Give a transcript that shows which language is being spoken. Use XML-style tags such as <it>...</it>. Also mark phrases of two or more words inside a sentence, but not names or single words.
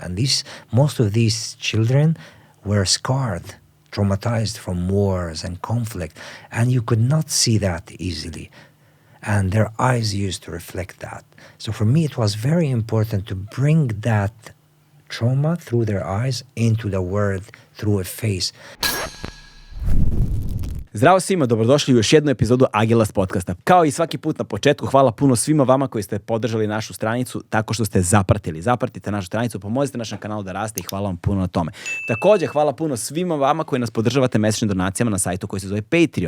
<en>And most of these children were scarred, traumatized from wars and conflict, and you could not see that easily. And their eyes used to reflect that. So for me, it was very important to bring that trauma through their eyes into the world through a face.</en> <sr>Zdravo svima, dobrodošli u još jednu epizodu Agelast podcasta. Kao i svaki put na početku, hvala puno svima vama koji ste podržali našu stranicu tako što ste zapratili. Zapratite našu stranicu, pomozite našem kanalu da raste i hvala vam puno na tome. Također, hvala puno svima vama koji nas podržavate mesečnim donacijama na sajtu koji se zove Patreon.</sr>